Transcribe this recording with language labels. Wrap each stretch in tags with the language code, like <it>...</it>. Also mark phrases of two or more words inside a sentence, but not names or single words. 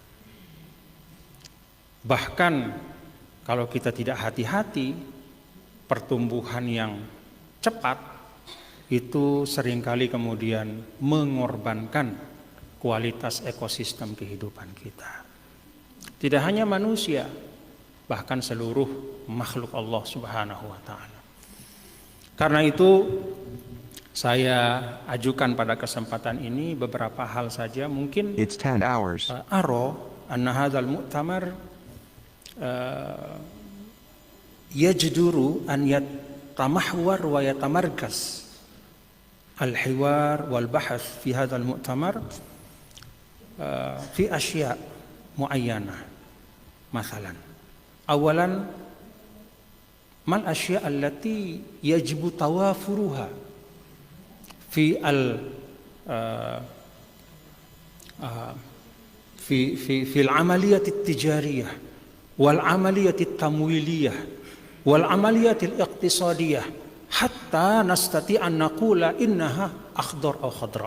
<id>Bahkan kalau kita tidak hati-hati, pertumbuhan yang cepat itu seringkali kemudian mengorbankan kualitas ekosistem kehidupan kita. Tidak hanya manusia, bahkan seluruh makhluk Allah</id> <ar>سبحانه وتعالى.</ar> <id>Karena itu saya ajukan pada kesempatan ini beberapa hal saja, mungkin</id> <en>It's 10 hours.</en> <ar>أرى أن هذا المؤتمر يجدر أن يتمحور ويتمركز الحوار والبحث في هذا المؤتمر في أشياء معينة. مثلا أولا ما الأشياء التي يجب توافرها في ال في العملية التجارية والعملية التمويلية والعملية الاقتصادية حتى نستطيع أن نقول إنها أخضر أو خضراء.</ar>